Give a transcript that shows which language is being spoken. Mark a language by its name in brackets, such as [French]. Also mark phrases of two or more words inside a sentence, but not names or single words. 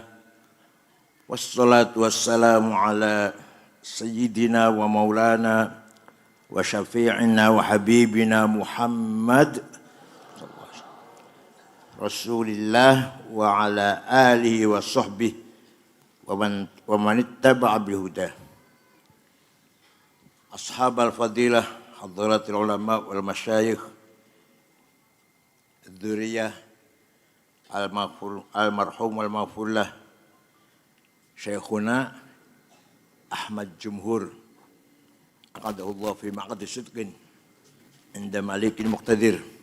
[Arabic] والصلاة والسلام على سيدنا ومولانا وشفيعنا وحبيبنا محمد رسول الله وعلى آله وصحبه ومن اتبع بهداه. أصحاب الفضيلة، حضرات العلماء والمشايخ، ذرية المرحوم والمغفور له، شيخنا أحمد جمهور، أقعده الله في مقعد صدق عند مليك مقتدر.